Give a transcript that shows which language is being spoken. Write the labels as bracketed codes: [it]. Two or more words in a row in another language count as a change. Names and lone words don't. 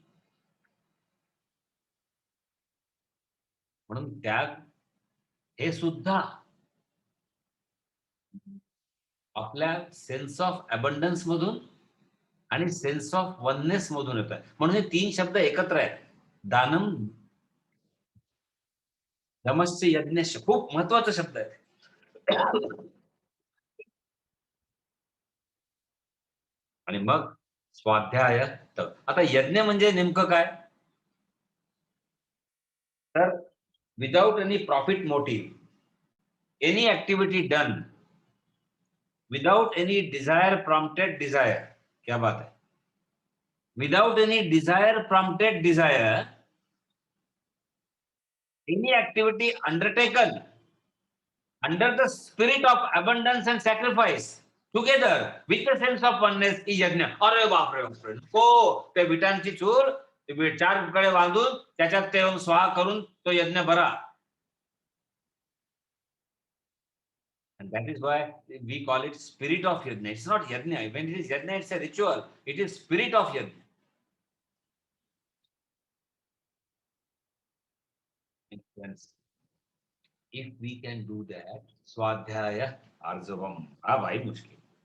[mr] म्हणून त्याग हे सुद्धा आपल्या [en] sense of abundance [mr] मधून आणि [en] sense of oneness [mr] मधून येत आहे. म्हणून हे 3 शब्द एकत्र आहेत. [sa] दानम, दमश्च, यज्ञश्च [mr] खूप महत्वाचा शब्द आहे. आणि मग स्वाध्याय तप. आता यज्ञ म्हणजे नेमकं काय? तर [en] without any profit motive, any activity done without any desire prompted desire. [hi] क्या बात है. [en] Without any desire prompted desire, any activity undertaken under the spirit of abundance and sacrifice, together with the sense of oneness is यज्ञ. [mr] अरे बापरे बापरे, हो ते विटांची चूल 4 कडे बांधून त्याच्यात ते स्वाहा करून तो यज्ञ भरा. [en] And that is why we call it spirit of yajna. It's not yajna. When it is yajna, it's a ritual. It is spirit of yajna. If we can do that, [sa] स्वाध्याय आर्जवम्. [hi] आह, भाई मुश्किल.